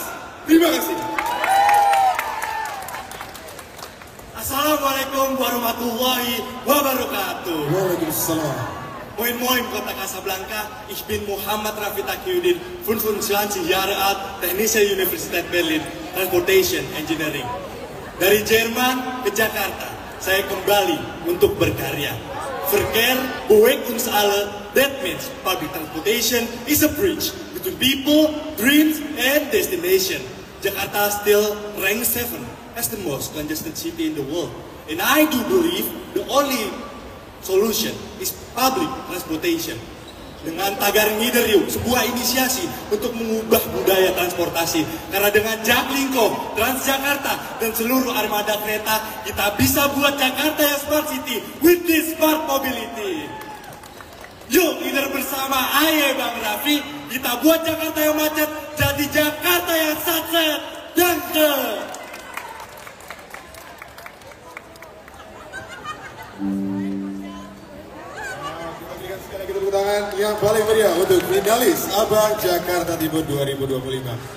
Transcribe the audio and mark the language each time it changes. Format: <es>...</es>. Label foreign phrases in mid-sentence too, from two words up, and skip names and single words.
<id>Terima kasih.</id> <ar>السلام عليكم ورحمة الله وبركاته. Waalaikumsalam.</ar> <de>Moin moin Kota Casablanca. Ich bin Muhammad Rafi Taqiyuddin, 25 Jahre alt, Technische Universität Berlin,</de> <en>Transportation Engineering.</en> <id>Dari Jerman ke Jakarta, saya kembali untuk berkarya.</id> <de>Verkehr bewegt uns alle.</de> <en>That means public transportation is a bridge between people, dreams, and destination. Jakarta still ranks 7 as the most congested city in the world. And I do believe the only solution is public transportation.</en> <id>Dengan tagar Ngideriuk, sebuah inisiasi untuk mengubah budaya transportasi. Karena dengan Jaklingko, Transjakarta, dan seluruh armada kereta, kita bisa buat Jakarta yang</id> <en>smart city with this smart mobility.</en> <id>Yuk, leader bersama Aye Bang Raffi, kita buat Jakarta yang macet jadi Jakarta yang satset.</id> <de>Danke!</de> <id>Kita berikan sekali lagi tepuk tangan yang paling meriah untuk finalis Abang Jakarta Timur 2025.</id>